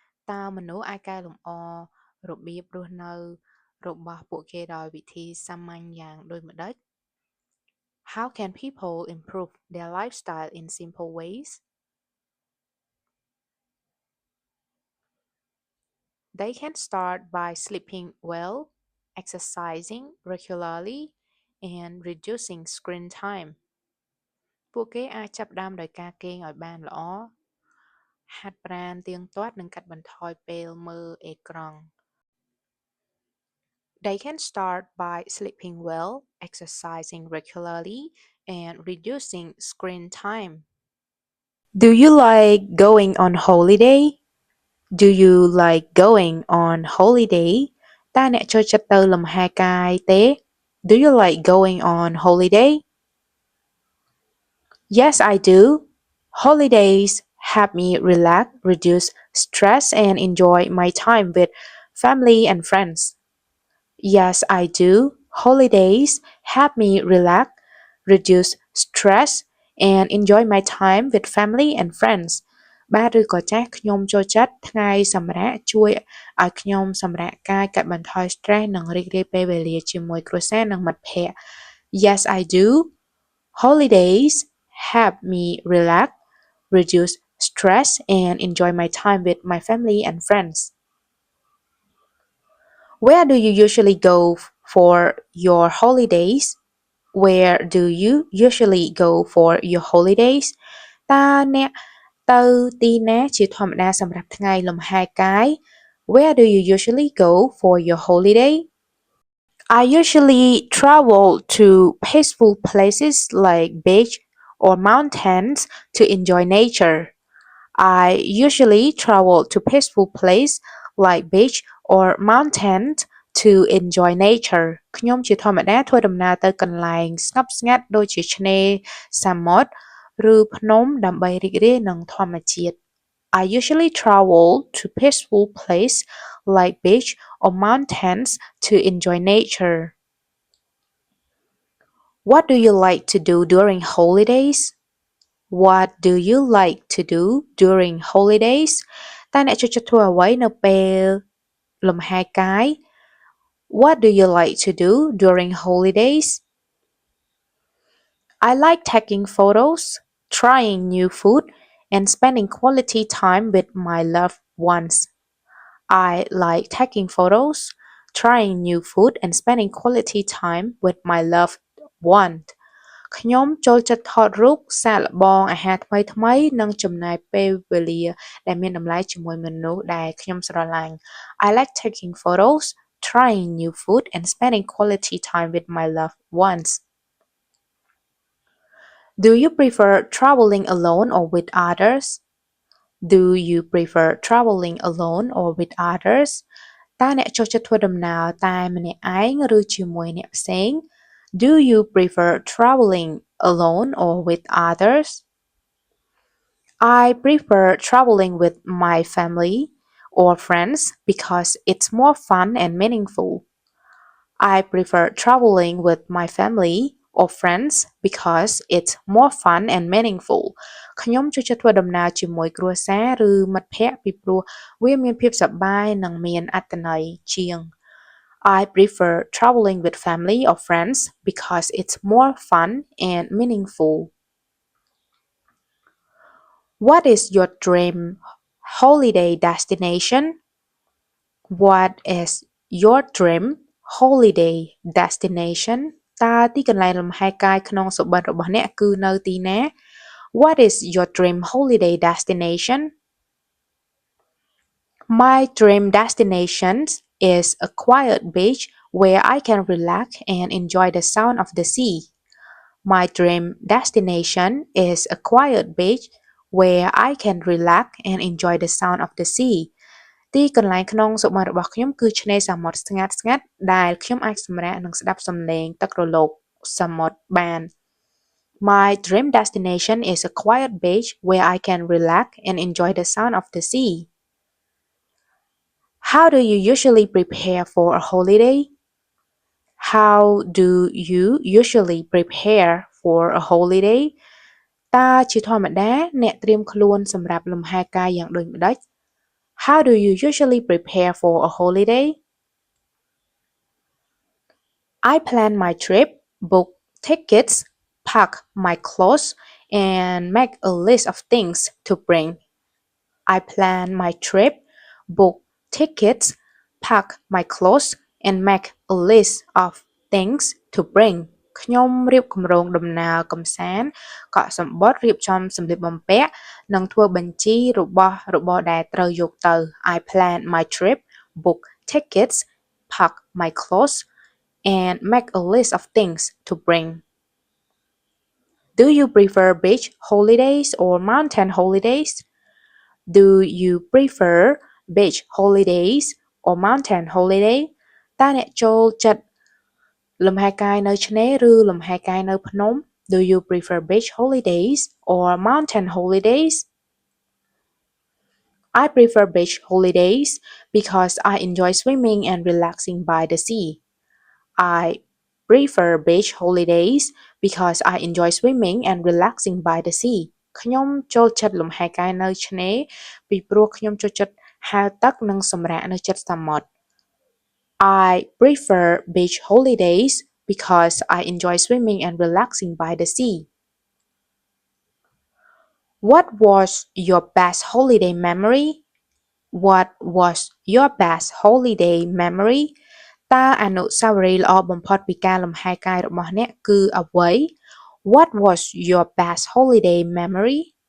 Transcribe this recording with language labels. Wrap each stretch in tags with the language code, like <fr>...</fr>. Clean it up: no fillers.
<km>តើមនុស្សអាចកែលម្អរបៀបរស់នៅរបស់ពួកគេដោយវិធីសាមញ្ញយ៉ាងដូចម្តេច?</km> <en>How can people improve their lifestyle in simple ways? They can start by sleeping well, exercising regularly, and reducing screen time.</en> <km>ពួកគេអាចចាប់ផ្ដើមដោយការគេងឲ្យបានល្អ ហាត់ប្រាណទៀងទាត់និងកាត់បន្ថយពេលមើលអេក្រង់</km> <en>They can start by sleeping well, exercising regularly, and reducing screen time. Do you like going on holiday? Do you like going on holiday?</en> <km>តើអ្នកចូលចិត្តទៅលំហែកាយទេ?</km> <en>Do you like going on holiday? Yes, I do. Holidays help me relax, reduce stress, and enjoy my time with family and friends. Yes, I do. Holidays help me relax, reduce stress, and enjoy my time with family and friends.</en> <km>បាទឬក៏ចាស់ខ្ញុំចូលចិត្តថ្ងៃសម្រាកជួយឲ្យខ្ញុំសម្រាកកាយកាត់បន្ថយ stress និងរីករាយពេលវេលាជាមួយគ្រួសារនិងមិត្តភក្តិ</km> <en>Yes, I do. Holidays help me relax, reduce stress, and enjoy my time with my family and friends. Where do you usually go for your holidays? Where do you usually go for your holidays?</en> <km>តើអ្នកទៅទីណាជាធម្មតាសម្រាប់ថ្ងៃលំហែកាយ?</km> <en>Where do you usually go for your holiday? I usually travel to peaceful places like beach or mountains to enjoy nature. I usually travel to peaceful place like beach or mountains to enjoy nature.</en> <km>ខ្ញុំជាធម្មតាធ្វើដំណើរទៅកន្លែងស្ងប់ស្ងាត់ដូចជាឆ្នេរសមុទ្រឬភ្នំដើម្បីរីករាយនឹងធម្មជាតិ</km> <en>I usually travel to peaceful place like beach or mountains to enjoy nature. What do you like to do during holidays? What do you like to do during holidays?</en> <km>តើអ្នកចូលចិត្តធ្វើអ្វីនៅពេលលំហែកាយ?</km> <en>What do you like to do during holidays? I like taking photos, trying new food, and spending quality time with my loved ones. I like taking photos, trying new food, and spending quality time with my loved ones.</en> <km>ខ្ញុំចូលចិត្តថតរូបសាកល្បងអាហារថ្មីៗនិងចំណាយពេលវេលាដែលមានតម្លៃជាមួយមនុស្សដែលខ្ញុំស្រឡាញ់</km> <en>I like taking photos, trying new food, and spending quality time with my loved ones. Do you prefer traveling alone or with others? Do you prefer traveling alone or with others?</en> <km>តើអ្នកចូលចិត្តធ្វើដំណើរតែម្នាក់ឯងឬជាមួយអ្នកផ្សេង?</km> <en>Do you prefer traveling alone or with others? I prefer traveling with my family or friends because it's more fun and meaningful. I prefer traveling with my family or friends because it's more fun and meaningful.</en> <km>ខ្ញុំចូលចិត្តធ្វើដំណើរជាមួយគ្រួសារឬមិត្តភក្តិពីព្រោះវាមានភាពសប្បាយនិងមានអត្ថន័យជាង</km> <en>I prefer traveling with family or friends because it's more fun and meaningful. What is your dream holiday destination? What is your dream holiday destination?</en> <km>តើទីកន្លែងលំហែកាយក្នុងសុបិនរបស់អ្នកគឺនៅទីណា?</km> <en>What is your dream holiday destination? My dream destination is a quiet beach where I can relax and enjoy the sound of the sea. My dream destination is a quiet beach where I can relax and enjoy the sound of the sea.</en> <km>ទីកន្លែងក្នុងសុបិនរបស់ខ្ញុំគឺឆ្នេរសមុទ្រស្ងាត់ៗដែលខ្ញុំអាចសម្រាកនិងស្ដាប់សំឡេងទឹករលកសមុទ្របាន</km> <en>My dream destination is a quiet beach where I can relax and enjoy the sound of the sea. How do you usually prepare for a holiday? How do you usually prepare for a holiday?</en> <km>តើជាធម្មតាអ្នកត្រៀមខ្លួនសម្រាប់លំហែកាយយ៉ាងដូចម្តេច?</km> <en>How do you usually prepare for a holiday? I plan my trip, book tickets, pack my clothes, and make a list of things to bring. I plan my trip, book tickets, pack my clothes, and make a list of things to bring.</en> <km>ខ្ញុំរៀបគម្រោងដំណើរកម្សាន្ត កក់សំបុត្រ រៀបចំសម្លៀកបំពាក់ និងធ្វើបញ្ជីរបស់របរដែលត្រូវយកទៅ</km> <en>I plan my trip, book tickets, pack my clothes, and make a list of things to bring. Do you prefer beach holidays or mountain holidays? Do you prefer beach holidays or mountain holiday</en> <km>តើអ្នកចូលចិត្តលំហែកាយនៅឆ្នេរឬលំហែកាយនៅភ្នំ</km> <en>Do you prefer beach holidays or mountain holidays? I prefer beach holidays because I enjoy swimming and relaxing by the sea. I prefer beach holidays because I enjoy swimming and relaxing by the sea.</en> <km>ខ្ញុំចូលចិត្តលំហែកាយនៅឆ្នេរពីព្រោះខ្ញុំចូលចិត្តហែលទឹកនិងសម្រាកនៅជិតសមុទ្រ</km> <en>I prefer beach holidays because I enjoy swimming and relaxing by the sea. What was your best holiday memory? What was your best holiday memory?</en> <km>តើអនុស្សាវរីយ៍ល្អបំផុតពីការលំហែកាយរបស់អ្នកគឺអ្វី</km> <en>What was your best holiday memory?</en>